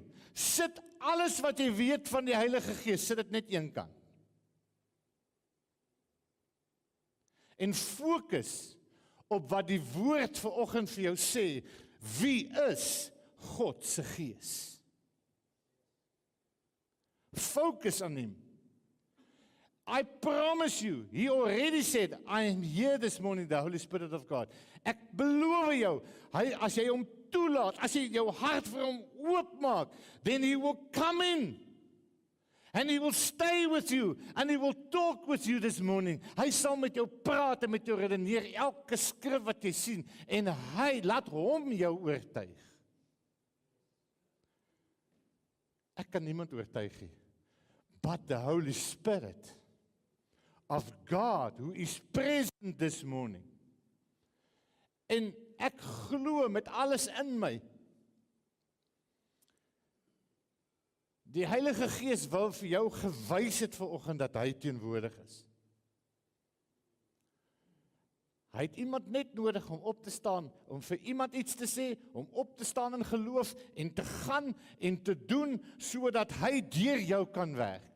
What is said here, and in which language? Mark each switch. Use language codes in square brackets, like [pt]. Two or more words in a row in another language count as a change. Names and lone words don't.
[af] Sit alles wat jy weet van die Heilige Gees, sit dit net een kant. En fokus op wat die woord vanoggend vir jou sê, wie is God se Gees? [en] Focus on him. I promise you, he already said, I am here this morning, the Holy Spirit of God. [af] Ek beloof jou, as jy hom toelaat, as jy jou hart vir hom oopmaak, [en] then he will come in. And he will stay with you, and he will talk with you this morning. [af] Hy sal met jou praat en met jou redeneer, elke skrif wat jy sien, en hy laat hom jou oortuig. Ek kan niemand oortuig nie, [en] but the Holy Spirit of God, who is present this morning. [af] En ek glo met alles in my, die Heilige Gees wil vir jou gewys het vanoggend dat hy teenwoordig is. Hy het iemand net nodig om op te staan, om vir iemand iets te sê, om op te staan in geloof en te gaan en te doen, sodat hy deur jou kan werk.